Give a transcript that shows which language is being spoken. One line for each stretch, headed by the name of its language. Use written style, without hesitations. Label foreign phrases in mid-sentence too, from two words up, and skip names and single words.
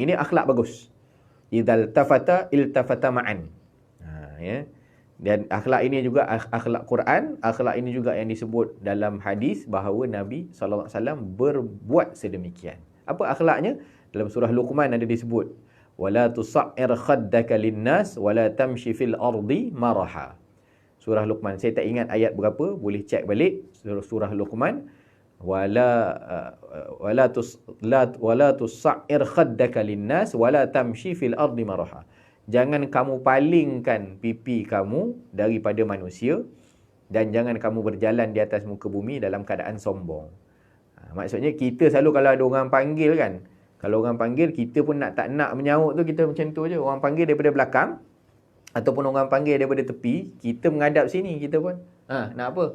Malay: Ini akhlak bagus.
Arabic: إذا التفت التفت معاً.
Malay: Ya. Dan akhlak ini juga akhlak Quran. Akhlak ini juga yang disebut dalam hadis bahawa Nabi SAW berbuat sedemikian. Apa akhlaknya? Dalam surah Luqman ada disebut,
Arabic: ولا تصعر خدك للناس ولا تمش في الأرض مرحا.
Malay: Surah Luqman. Saya tak ingat ayat berapa, boleh cek balik surah Luqman.
Arabic: ولا ولا تصعر خدك للناس ولا تمش في الأرض مرحا.
Malay: Jangan kamu palingkan pipi kamu daripada manusia dan jangan kamu berjalan di atas muka bumi dalam keadaan sombong. Maksudnya kita selalu kalau ada orang panggil kan, kalau orang panggil kita pun tak nak menyaut tu, kita macam tu je. Orang panggil daripada belakang ataupun orang panggil daripada tepi, kita menghadap sini, kita pun nak apa?